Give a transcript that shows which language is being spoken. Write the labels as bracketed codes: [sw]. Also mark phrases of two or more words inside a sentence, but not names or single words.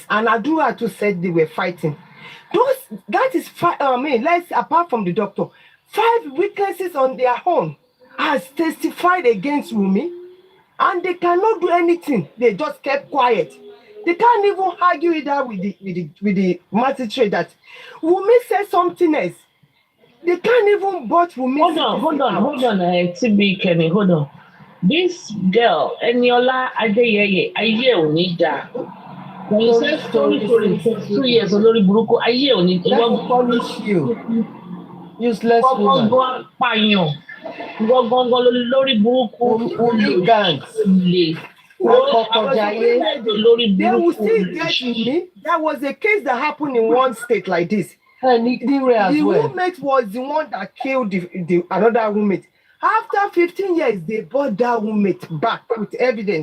[en] And Adura too said they were fighting. Let's apart from the doctor, 5 witnesses on their own has testified against Wumi, and they cannot do anything. They just kept quiet. They can't even argue either with the magistrate that Wumi said something else. They can't even but Wumi. Hold on, TB Kenny, hold on. This girl, Eniola Adeyeye, Aye Onida. When you say story 2 years, [yo] Olori Buruku, [en] Aye Onida. That will punish you. Useless woman. [yo] Lórí burúkú. [en] Hooligans. They will still get me. There was a case that happened in one state like this. And the roommate was the one that killed the another roommate. After 15 years, they brought that roommate back with evidence.